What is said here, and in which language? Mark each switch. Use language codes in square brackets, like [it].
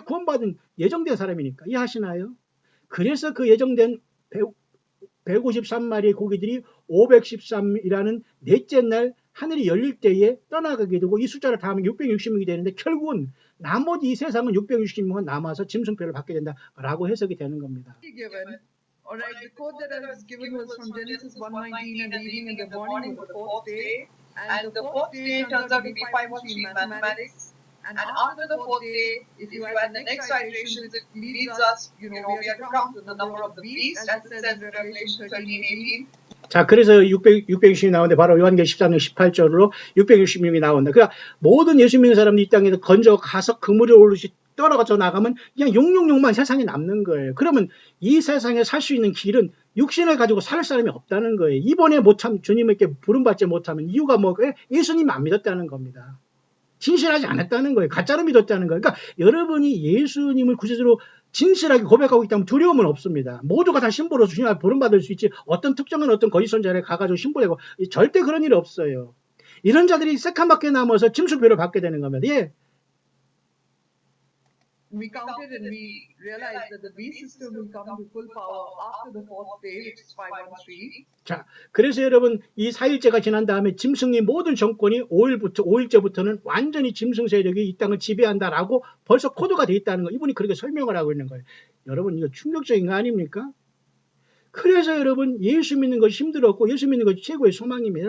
[ko] 구원받은 예정된 사람이니까. 이해하시나요? 그래서 그 예정된 153마리의 고기들이 513이라는 넷째 날 하늘이 열릴 때에 떠나가게 되고 이 숫자를 다하면 660명이 되는데 결국은 나머지 이 세상은 660명은 남아서 짐승표를 받게 된다라고 해석이 되는 겁니다. [en] Alright, the quote that I was given was from Genesis 1:19, and the evening and the morning was the fourth day. And the fourth day turns out to be 513 in mathematics. And after the fourth day, if you add the next iterations, it leads us, we have to count the number of the beast, as it says in Revelation 13:18. [ko] 자, 그래서 660이 나오는데 바로 요한계시록 14장 18절로 660명이 나온다. 그러니까 모든 예수 믿는 사람들이 이 땅에서 건져 가서 그물에 오르시 떨어져 나가면 그냥 용용용만 세상에 남는 거예요. 그러면 이 세상에 살 수 있는 길은 육신을 가지고 살 사람이 없다는 거예요. 이번에 주님에게 부름받지 못하면 이유가 뭐예요? 예수님 안 믿었다는 겁니다. 진실하지 않았다는 거예요. 가짜로 믿었다는 거예요. 그러니까 여러분이 예수님을 구체적으로 진실하게 고백하고 있다면 두려움은 없습니다. 모두가 다 신부로 주님 앞에 부름받을 수 있지 어떤 특정한 어떤 거짓 선자를 가가지고 신부되고 절대 그런 일 없어요. 이런 자들이 새카맣게 남아서 짐승표를 받게 되는 겁니다. 예. [en] We counted and we realized that the beast system will come to full power after the fourth day, which is 513. [ko] 자, 그래서 여러분 이 4일째가 지난 다음에 짐승의 모든 정권이 5일째부터는 완전히 짐승 세력이 이 땅을 지배한다라고 벌써 코드가 되어 있다는 거. 이분이 그렇게 설명을 하고 있는 거예요. 여러분 이거 충격적인 거 아닙니까? 그래서 여러분 예수 믿는 것이 힘들었고 예수 믿는 것이 최고의 소망입니다.